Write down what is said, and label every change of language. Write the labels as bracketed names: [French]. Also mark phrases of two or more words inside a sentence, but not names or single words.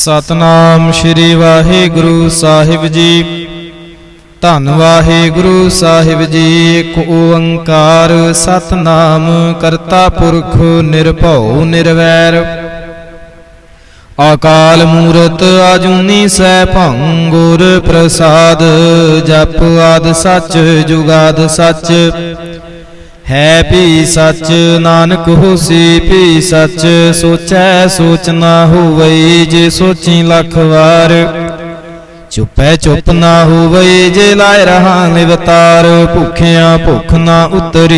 [Punjabi] ਸਤਨਾਮ ਸ੍ਰੀ ਵਾਹਿਗੁਰੂ ਸਾਹਿਬ ਜੀ। ਧੰਨ ਵਾਹਿਗੁਰੂ ਸਾਹਿਬ ਜੀ। ਇੱਕ ਓਅੰਕਾਰ ਸਤਨਾਮ ਕਰਤਾ ਪੁਰਖ ਨਿਰਭਉ ਨਿਰਵੈਰ। ਅਕਾਲ ਮੂਰਤ ਅਜੂਨੀ ਸੈਭੰ ਗੁਰ ਪ੍ਰਸਾਦ। ਜਪ ਆਦ ਸਚ ਜੁਗਾਦ ਸਚ ਹੈ ਭੀ ਸਚ। ਨਾਨਕ ਹੋਸੀ ਭੀ ਸਚ ਸੋਚੈ ਸੋਚ ਨਾ ਹੋਵਈ। ਜੇ ਸੋਚੀ ਲਖ ਵਾਰ ਚੁਪੈ ਚੁਪ ਨਾ ਹੋਵਈ। ਜੇ ਲਾਏ ਰਹਾ ਨਿਵਤਾਰ ਭੁਖਿਆ ਭੁਖ ਨਾ ਉਤਰੀ।